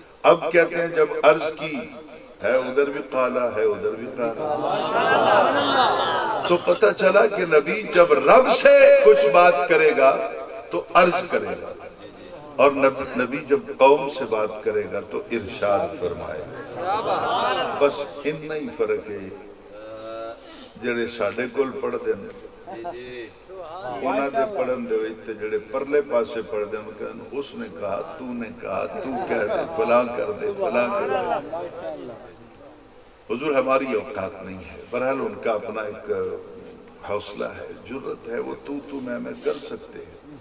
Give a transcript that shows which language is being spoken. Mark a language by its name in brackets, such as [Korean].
[Urdu] اب کہتے ہیں جب عرض کی ہے، ادھر بھی قالا ہے ادھر بھی قالا، تو پتہ چلا کہ نبی جب رب سے کچھ بات کرے گا تو عرض کرے گا، اور نبی جب قوم سے بات کرے گا تو ارشاد فرمائے گا، بس اتنا ہی فرق ہے۔ [Punjabi] جڑے ساڈے کول پڑھتے ہیں انہاں دے پڑھن دے وچ تے جڑے پرلے پاسے پڑھتے ہیں کہن اس نے کہا تو نے کہا تو کہہ دے فلاں کر دے فلاں کر دے. [Urdu] حضور ہماری اوقات نہیں ہے. بہرحال ان کا اپنا ایک حوصلہ ہے، جرت ہے، وہ تو میں کر سکتے ہیں.